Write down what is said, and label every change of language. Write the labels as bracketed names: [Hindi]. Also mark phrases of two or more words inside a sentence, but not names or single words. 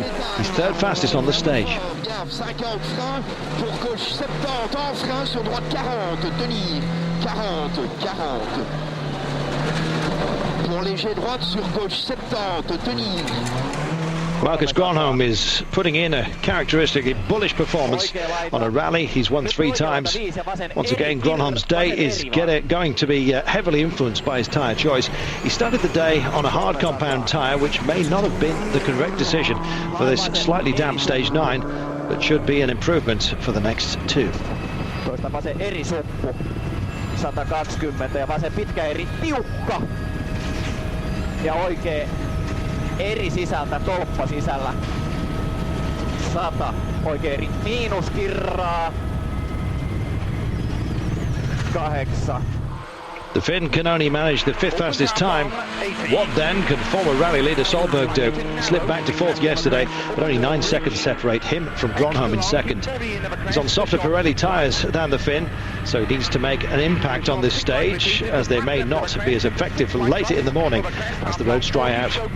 [English] He's 3rd fastest on the stage. Marcus Gronholm is putting in a characteristically bullish performance on a rally he's won 3 times. Once again, Gronholm's day is going to be heavily influenced by his tyre choice. He started the day on a hard compound tyre, which may not have been the correct decision for this slightly damp stage 9, but should be an improvement for the next 2. [Finnish] Toista vasen eri suppu. 120 ja vasen pitkä eri tiukka. Ja oikea eri sisältä, tolppa sisällä. 100, oikein eri miinuskirraa. 8. [English] The Finn can only manage the 5th fastest time. What then can former rally leader Solberg do? He slipped back to 4th yesterday, but only 9 seconds separate him from Gronholm in 2nd. He's on softer Pirelli tyres than the Finn, so he needs to make an impact on this stage, as they may not be as effective later in the morning as the roads dry out.